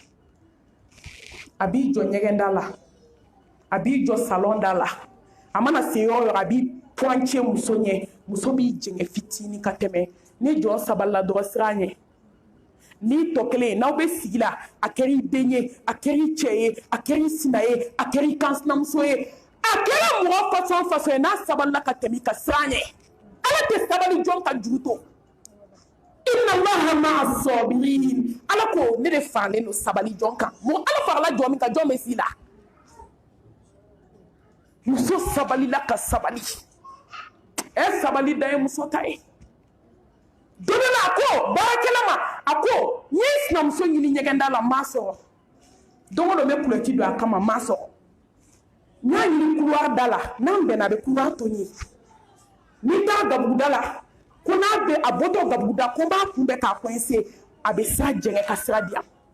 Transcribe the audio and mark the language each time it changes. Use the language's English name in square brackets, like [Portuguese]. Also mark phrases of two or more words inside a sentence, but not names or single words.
[Bambara] a b'i jɔ ɲɛgɛnda la a b'i jɔ salon da la a mana se yɔrɔ o yɔrɔ a b'i pointé muso ɲɛ muso b'i jɛngɛ fitinin ka tɛmɛ ni jɔn sabalila dɔrɔn siran ɲɛ ni tɔ kelen n'aw bɛ sigi la a kɛra i den ye a kɛra i cɛ ye a kɛra i sina ye a kɛra i kansinamuso ye a kɛra mɔgɔ façon façon ye n'a sabalila ka tɛmɛ i ka siran ɲɛ a tɛ sabali jɔn ka juru to [Arabic] إن الله مع الصابرين [Bambara] ala ko ne de faralen don sabali jɔn kan mun ala farala jɔn min kan jɔn bɛ s'i la muso sabalila ka sabali sabali da ye muso ta ye don dɔ la a ko baarakɛla ma a ko n ye sinamuso ɲini ɲɛgɛnda la n m'a sɔrɔ don o don n bɛ kulɔti don a kama n m'a sɔrɔ n y'a ɲini couloir da la n'an bɛnna a bɛ couloir to n ye n'i taara gabuguda la ko n'a bɛ a bɔtɔ gabuguda ko n b'a kunbɛn k'a coincer a bɛ sira jɛngɛ ka sira di yan